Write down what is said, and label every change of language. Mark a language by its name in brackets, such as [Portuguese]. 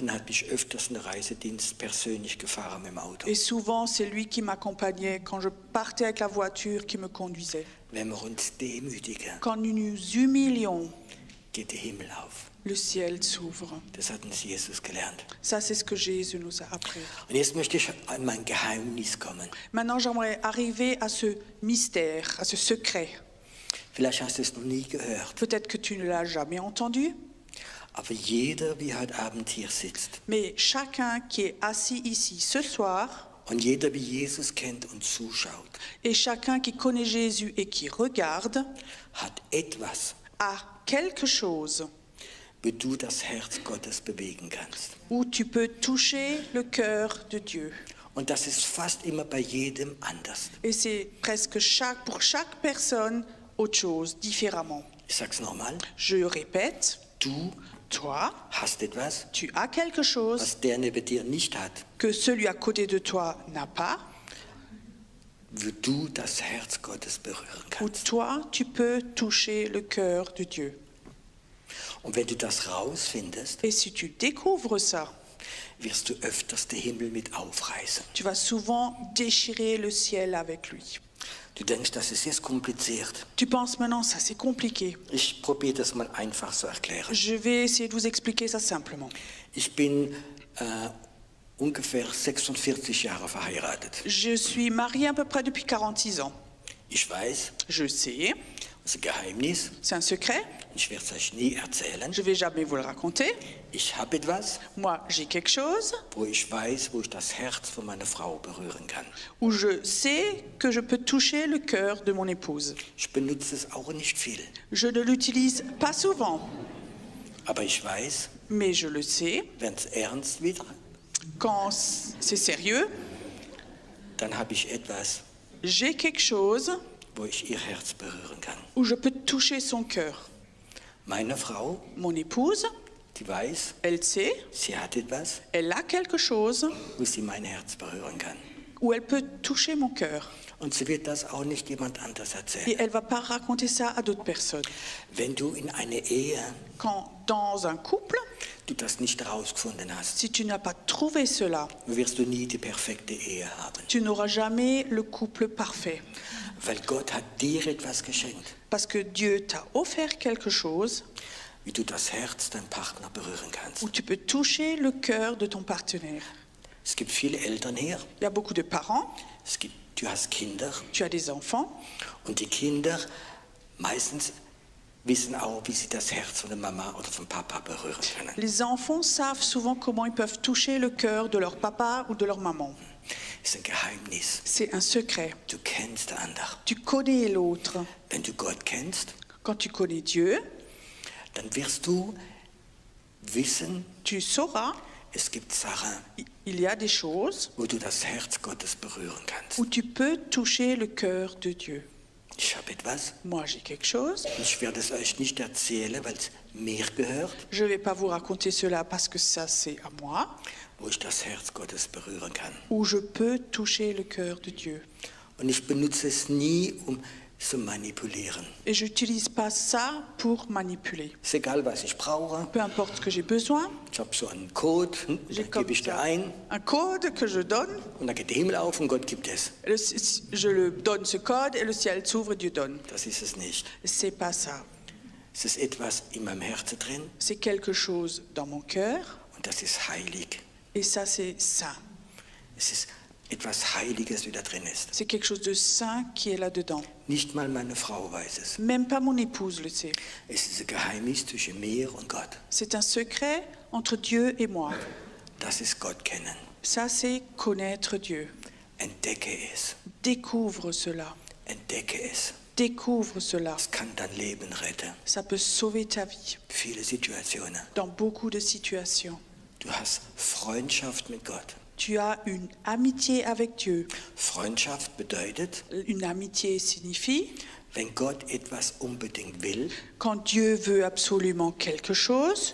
[German] Und er hat mich öfters in den Reisedienst persönlich gefahren mit dem Auto. [French] Et souvent, c'est lui qui m'accompagnait quand je partais avec la voiture, qui me conduisait. [German] Wenn wir uns demütigen, [French] Quand nous nous humilions, [German] geht der Himmel auf. [French] le ciel s'ouvre. [German] Das hat uns Jesus gelernt. [French] Ça, c'est ce que Jésus nous a appris. [German] Und jetzt möchte ich an mein Geheimnis kommen. [French] Maintenant, j'aimerais arriver à ce mystère, à ce secret. [German] Vielleicht hast du es noch nie gehört, [French] Peut-être que tu ne l'as jamais entendu, [German] aber jeder, wie heute Abend hier sitzt, [French] mais chacun qui est assis ici ce soir, [German] und jeder, wie Jesus kennt und zuschaut, [French] et chacun qui connaît Jésus et qui regarde, [German] hat etwas, [French] a quelque chose [German] wo du das Herz Gottes bewegen kannst. [French] où tu peux toucher le cœur de Dieu. [German] Und das ist fast immer bei jedem anders. [French] Et c'est presque pour chaque personne autre chose, différemment. [German] Ich sag's nochmal. [French] Je répète, [German] Du [French] Toi, [German] hast etwas, [French] tu as quelque chose [German] was der neben dir nicht hat, [French] que celui à côté de toi n'a pas, [German] wo du das Herz Gottes berühren [French] où [German] kannst. [French] toi, tu peux toucher le cœur de Dieu. [German] Und wenn du das rausfindest, [French] Et si tu découvres ça, [German] wirst du öfters den Himmel mit aufreißen. [French] tu vas souvent déchirer le ciel avec lui. [German] Du denkst, das ist jetzt kompliziert. [French] Tu penses maintenant, ça c'est compliqué. [German] Ich probiere das mal einfach zu erklären. [French] Je vais essayer de vous expliquer ça simplement. [German] Ich bin ungefähr 46 Jahre verheiratet. [French] Je suis mariée à peu près depuis 46 ans. [German] Ich weiß, [French] Je sais, [German] das ist ein Geheimnis. [French] c'est un secret, [German] Ich werde es euch nie erzählen. [French] je ne vais jamais vous le raconter. [German] Ich habe etwas, [French] Moi, j'ai quelque chose [German] wo ich weiß, wo ich das Herz von meiner Frau berühren kann. [French] où je sais que je peux toucher le cœur de mon épouse. [German] Ich benutze es auch nicht viel. [French] Je ne l'utilise pas souvent, [German] Aber ich weiß, [French] mais je le sais. [German] wenn es ernst wird, [French] Quand c'est sérieux, [German] dann habe ich etwas, [French] j'ai quelque chose [German] wo ich ihr Herz berühren kann. [French] où je peux toucher son cœur. [German] Meine Frau, [French] Mon épouse, [German] die weiß, [French] elle sait, [German] sie hat etwas, [French] elle a quelque chose [German] wo sie mein Herz berühren kann. [French] où elle peut toucher mon cœur. [German] Und sie wird das auch nicht jemand anders erzählen. [French] Et elle ne va pas raconter ça à d'autres personnes. [German] Wenn du in einer Ehe, [French] Quand dans un couple, [German] du das nicht herausgefunden hast, [French] si tu n'as pas trouvé cela, [German] wirst du nie die perfekte Ehe haben. [French] tu n'auras jamais le couple parfait. [German] Weil Gott hat dir etwas geschenkt, [French] Parce que Dieu t'a offert quelque chose [German] wie du das Herz deinem Partner berühren kannst. [French] où tu peux toucher le cœur de ton partenaire. [German] Es gibt viele Eltern hier, [French] Il y a beaucoup de parents, [German] du hast Kinder [French] tu as des enfants, [German] und die Kinder meistens wissen auch, wie sie das Herz von der Mama oder vom Papa berühren können. [French] les enfants savent souvent comment ils peuvent toucher le cœur de leur papa ou de leur maman. [German] Es ist ein Geheimnis. [French] C'est un secret. [German] Du kennst den anderen. [French] Tu connais l'autre. [German] Wenn du Gott kennst, [French] Quand tu connais Dieu, [German] dann wirst du wissen, [French] tu sauras, [German] es gibt Sachen, [French] il y a des choses [German] wo du das Herz Gottes berühren kannst. [French] où tu peux toucher le cœur de Dieu. [German] Ich habe etwas, [French] Moi, j'ai quelque chose. [German] ich werde es euch nicht erzählen, weil es mir gehört, [French] Je ne vais pas vous raconter cela parce que ça, c'est à moi, [German] wo ich das Herz Gottes berühren kann. [French] où je peux toucher le cœur de Dieu. [German] Und ich benutze es nie, um zu manipulieren. [French] Et je n'utilise pas ça pour manipuler. [German] Ist egal, was ich brauche. [French] Peu importe ce que j'ai besoin, [German] Ich habe so einen Code, [French] j'ai [German] den [French] comme [German] gebe ich dir [French] ça [German] ein [French] un code que je donne. [German] und dann geht der Himmel auf und Gott gibt es. [French] Je le donne ce code et le ciel s'ouvre et Dieu donne. [German] Das ist es nicht. [French] C'est pas ça. [German] Es ist etwas in meinem Herzen drin [French] C'est quelque chose dans mon cœur [German] und das ist heilig. [French] et ça, c'est saint. [German] Es ist etwas Heiliges, wie da drin ist. [French] C'est quelque chose de saint qui est là-dedans. [German] Nicht mal meine Frau weiß es. [French] Même pas mon épouse le sait. [German] Es ist ein Geheimnis zwischen mir und Gott. [French] C'est un secret entre Dieu et moi. [German] Das ist Gott kennen. [French] Ça, c'est connaître Dieu. [German] Entdecke es. [French] Découvre cela. [German] Entdecke es. [French] Découvre cela. [German] Es kann dein Leben retten. [French] Ça peut sauver ta vie [German] Viele Situationen. [French] dans beaucoup de situations. [German] Du hast Freundschaft mit Gott. [French] Tu as une amitié avec Dieu. [German] Freundschaft bedeutet, [French] Une amitié signifie, [German] wenn Gott etwas unbedingt will [French] quand Dieu veut absolument quelque chose